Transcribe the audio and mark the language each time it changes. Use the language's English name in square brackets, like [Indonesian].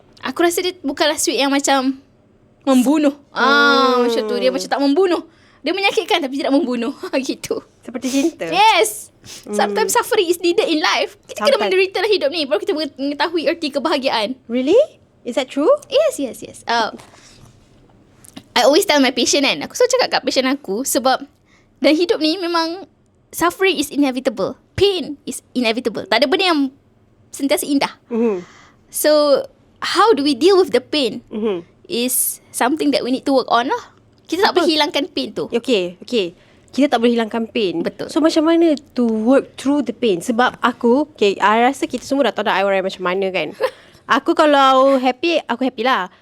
[Malay] Aku rasa dia bukanlah sweet yang macam membunuh. Macam tu. Dia macam tak membunuh. Dia menyakitkan tapi tidak membunuh. Gitu. Seperti cinta. [English] Yes. Sometimes suffering is needed in life. [Malay] Kita kena menderita dalam hidup ni, baru kita mengetahui erti kebahagiaan. [English] Really? Is that true? Yes. I always tell my patient [Malay] kan, aku selalu cakap kat patient aku, sebab dalam hidup ni memang [English] suffering is inevitable. Pain is inevitable. [Malay] Tak ada benda yang sentiasa indah. [English] So, how do we deal with the pain is something that we need to work on lah. [Malay] Kita tak boleh hilangkan pain tu. [English] Okay. [Malay] Kita tak boleh hilangkan pain. Betul. [English] So [Malay] macam mana [English] to work through the pain? [Malay] Sebab aku, I rasa kita semua dah tahu dah I orang macam mana kan. Aku kalau happy, aku happy lah.